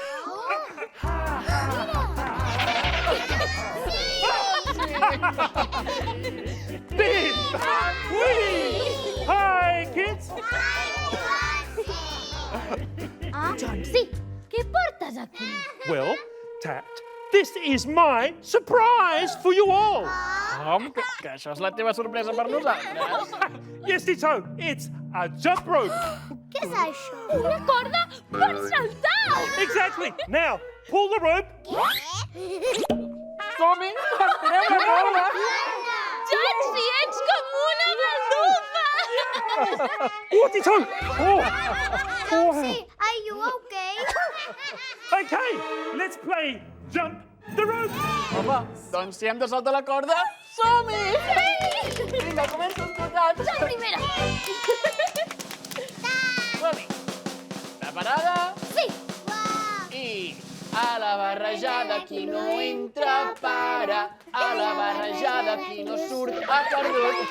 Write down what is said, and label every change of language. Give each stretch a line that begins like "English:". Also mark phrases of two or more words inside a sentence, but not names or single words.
English: Big Whee! Hi, kids!
Catalan: John, sí. Què portes aquí?
English: Well, Tat, this is my surprise for you all.
Catalan: Que això és la teva sorpresa per nosaltres.
English: Yes, Tito, it's a jump rope.
Catalan: què és això? Una corda per saltar!
English: Exactly. Now, pull the rope.
Catalan: Som-hi! Estirem la corda! John, si ets com una galdufa! Oh, Tito! Oh.
English: Johnsi, are you okay? Okay, let's play jump the rope.
Catalan: Home, doncs si hem de saltar la corda, som-hi! Vinga, comença amb tu, Tat. Jo primera! Som-hi! Preparada? Sí! I a la barrejada qui no entra para, a la barrejada qui no surt ha perdut.